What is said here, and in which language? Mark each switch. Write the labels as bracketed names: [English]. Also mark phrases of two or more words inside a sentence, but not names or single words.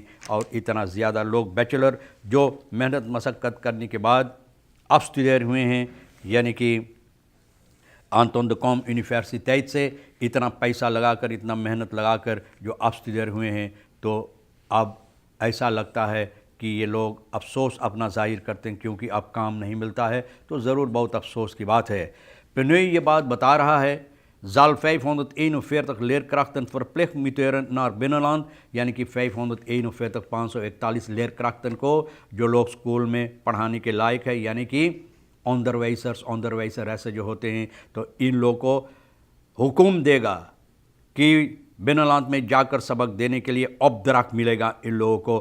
[Caribbean Hindustani] और इतना ज़्यादा लोग बैचलर जो मेहनत मशक्क़त करने के बाद अब स्टूडेंट हुए हैं, यानी कि आंतोन द कॉम यूनिवर्सिटी से इतना पैसा लगाकर इतना मेहनत लगाकर जो अब स्टूडेंट हुए हैं, तो अब ऐसा लगता है कि ये लोग अफसोस अपना ज़ाहिर करते हैं क्योंकि अब काम नहीं मिलता है। तो ज़रूर बहुत अफसोस की बात है। पिनोई ये बात बता रहा है [Dutch] Zal 541 leerkrachten verplicht muteren naar binnenland, [Caribbean Hindustani] यानी कि 541 लेयरक्राफ्टन को जो लोग स्कूल में पढ़ाने के लायक है, यानी कि ऑनदरवाइसर ऐसे जो होते हैं, तो इन लोगों को हुक्म देगा कि बिनलांत में जाकर सबक देने के लिए ऑब्दराक मिलेगा इन लोगों को।